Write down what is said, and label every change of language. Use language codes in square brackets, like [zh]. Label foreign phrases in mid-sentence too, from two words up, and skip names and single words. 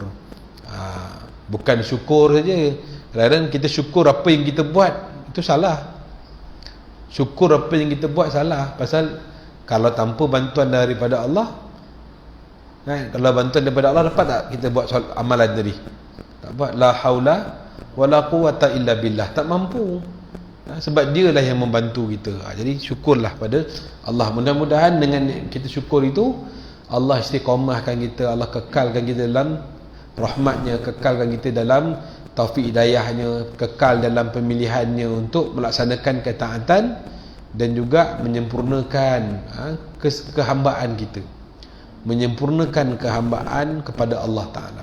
[ms] Bukan syukur saja, kadang-kadang kita syukur apa yang kita buat itu salah. Syukur apa yang kita buat salah, pasal kalau tanpa bantuan daripada Allah, kalau bantuan daripada Allah dapat tak kita buat amalan tadi? Tak buat. [ar] لا حول ولا قوة إلا بالله, [ms] tak mampu. Sebab dia lah yang membantu kita. Jadi syukurlah pada Allah. Mudah-mudahan dengan kita syukur itu Allah istiqamahkan kita, Allah kekalkan kita dalam rahmatnya, kekalkan kita dalam taufik hidayahnya, kekal dalam pemilihannya untuk melaksanakan ketaatan dan juga menyempurnakan kehambaan kita, menyempurnakan kehambaan kepada Allah Ta'ala.